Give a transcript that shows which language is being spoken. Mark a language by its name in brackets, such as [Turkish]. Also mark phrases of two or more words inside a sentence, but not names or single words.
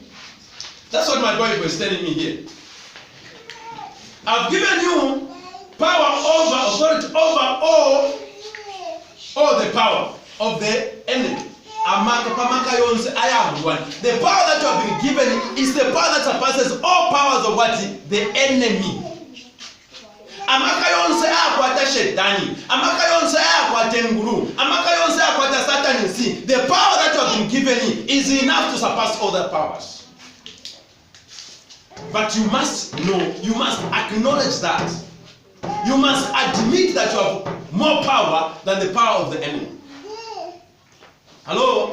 [English] That's what my Bible is telling me here. I've given you power authority over all the power of the enemy. The power that you have been given is the power that surpasses all powers of what? The enemy. [Bemba] Amaka yonse akwata shetani, amaka yonse akwata nguru, amaka yonse akwata Satan. [English] The power that you have been given is enough to surpass all the powers. But you must know, you must acknowledge that. You must admit that you have more power than the power of the enemy. Hello?